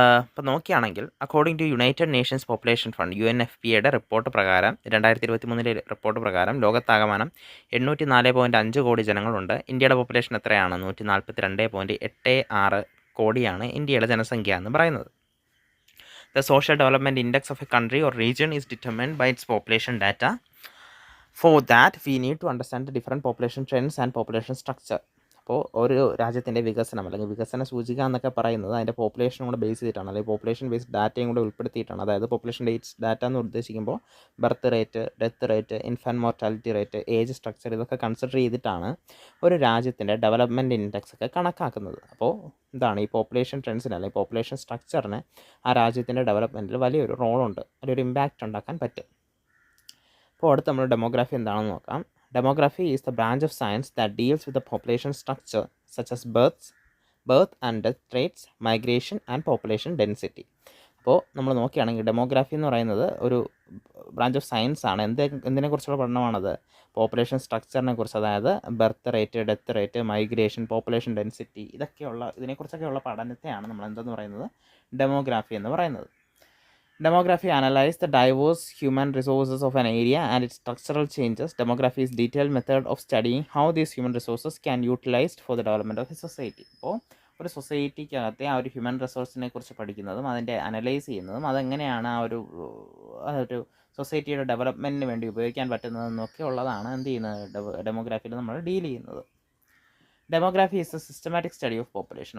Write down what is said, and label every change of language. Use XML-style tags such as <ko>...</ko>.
<ml>ഇപ്പോൾ നോക്കുകയാണെങ്കിൽ according to United Nations population fund UNFPAയുടെ report പ്രകാരം 2023 റിപ്പോർട്ട് പ്രകാരം ലോകത്താകമാനം 804.5 കോടി ജനങ്ങളുണ്ട്. ഇന്ത്യയുടെ പോപ്പുലേഷൻ എത്രയാണ്? 142.86 കോടിയാണ് ഇന്ത്യയുടെ ജനസംഖ്യ എന്ന് പറയുന്നത്.</ml> <en>The social development index of a country or region is determined by its population data. For that, we need to understand the different population trends and population structure.</en> <ml>അപ്പോൾ ഒരു രാജ്യത്തിൻ്റെ വികസനം അല്ലെങ്കിൽ വികസന സൂചിക എന്നൊക്കെ പറയുന്നത് അതിൻ്റെ പോപ്പുലേഷനും കൂടെ ബേസ് ചെയ്തിട്ടാണ്, അല്ലെങ്കിൽ പോപ്പുലേഷൻ ബേസ്ഡ് ഡാറ്റയും കൂടെ ഉൾപ്പെടുത്തിയിട്ടാണ്. അതായത് പോപ്പുലേഷൻ ബേസ്ഡ് ഡാറ്റ എന്ന് ഉദ്ദേശിക്കുമ്പോൾ birth rate, death rate, infant mortality rate, age structure ഇതൊക്കെ കൺസിഡർ ചെയ്തിട്ടാണ് ഒരു രാജ്യത്തിൻ്റെ ഡെവലപ്മെൻറ്റ് ഇൻഡെക്സ് ഒക്കെ കണക്കാക്കുന്നത്. അപ്പോൾ ഇതാണ് ഈ പോപ്പുലേഷൻ ട്രെൻഡ്സിന് അല്ലെങ്കിൽ പോപ്പുലേഷൻ സ്ട്രക്ചറിന് ആ രാജ്യത്തിൻ്റെ ഡെവലപ്മെൻറ്റിൽ വലിയൊരു റോളുണ്ട്, വലിയൊരു ഇമ്പാക്റ്റ് ഉണ്ടാക്കാൻ പറ്റും. അപ്പോൾ അടുത്ത് നമ്മൾ ഡെമോഗ്രാഫി എന്താണെന്ന് നോക്കാം.</ml> <en>Demography is the branch of science that deals with the population structure such as birth and death rates, migration and population density.</en> <ml>അപ്പോൾ നമ്മൾ നോക്കുകയാണെങ്കിൽ ഡെമോഗ്രാഫി എന്ന് പറയുന്നത് ഒരു ബ്രാഞ്ച് ഓഫ് സയൻസ് ആണ്. എന്തിനെക്കുറിച്ചുള്ള പഠനമാണത്? പോപ്പുലേഷൻ സ്ട്രക്ചറിനെ കുറിച്ച്, അതായത് birth rate, death rate, migration, population density ഇതിനെക്കുറിച്ചൊക്കെയുള്ള പഠനത്തെയാണ് നമ്മൾ എന്തെന്ന് പറയുന്നത്? ഡെമോഗ്രാഫി എന്ന് പറയുന്നത്.</ml> <en>Demography analyzes the diverse human resources of an area and its structural changes. Demography is a detailed method of studying how these human resources can be utilized for the development of a society.</en> <ml>അപ്പോൾ ഒരു സൊസൈറ്റിക്കകത്തെ ആ ഒരു human റിസോഴ്സിനെ കുറിച്ച് പഠിക്കുന്നതും അതിൻ്റെ analyse ചെയ്യുന്നതും അതെങ്ങനെയാണ് ആ ഒരു സൊസൈറ്റിയുടെ ഡെവലപ്മെൻറ്റിന് വേണ്ടി ഉപയോഗിക്കാൻ പറ്റുന്നതെന്നൊക്കെ ഉള്ളതാണ് എന്ത് ചെയ്യുന്നത്? ഡെമോഗ്രാഫിയിൽ നമ്മൾ ഡീൽ ചെയ്യുന്നത്.</ml> <en>Demography is a systematic study of population.</en>